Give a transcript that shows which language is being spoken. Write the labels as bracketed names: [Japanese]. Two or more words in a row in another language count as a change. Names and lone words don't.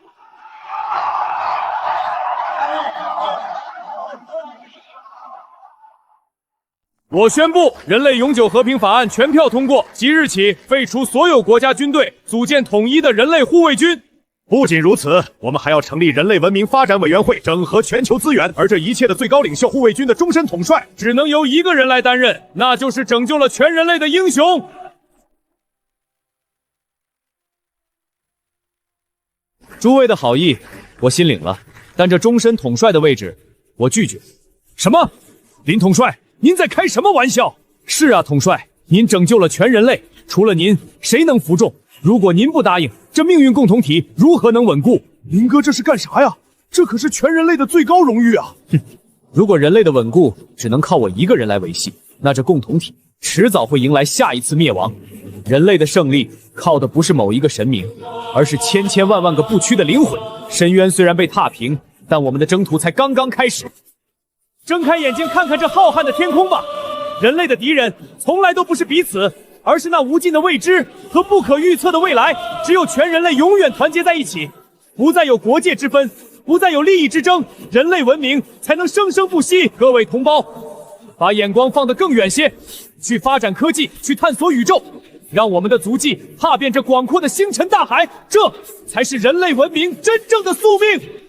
[Chinese] 我宣布，人類永久和平法案全票通過，即日起廢除所有國家軍隊，組建統一的人類護衛軍。不僅如此，我們還要成立人類文明發展委員會，整合全球資源。而這一切的最高領袖護衛軍的終身統帥，只能由一個人來擔任，那就是拯救了全人類的英雄。諸位的好意，我心領了，但這終身統帥的位置，我拒絕。什麼？林統帥？您在開什麼玩笑？是啊，統帥，您拯救了全人類，除了您，誰能服眾？如果您不答應，這命運共同體如何能穩固？林哥這是幹啥呀？這可是全人類的最高榮譽啊！哼，如果人類的穩固只能靠我一個人來維繫，那這共同體遲早會迎來下一次滅亡。人類的勝利靠的不是某一個神明，而是千千萬萬個不屈的靈魂。深淵雖然被踏平，但我們的征途才剛剛開始。睜開眼睛看看這浩瀚的天空吧，人類的敵人從來都不是彼此，而是那無盡的未知和不可預測的未來。只有全人類永遠團結在一起，不再有國界之分，不再有利益之爭，人類文明才能生生不息。各位同胞，把眼光放得更遠些，去發展科技，去探索宇宙，讓我們的足跡踏遍這廣闊的星辰大海，這才是人類文明真正的宿命。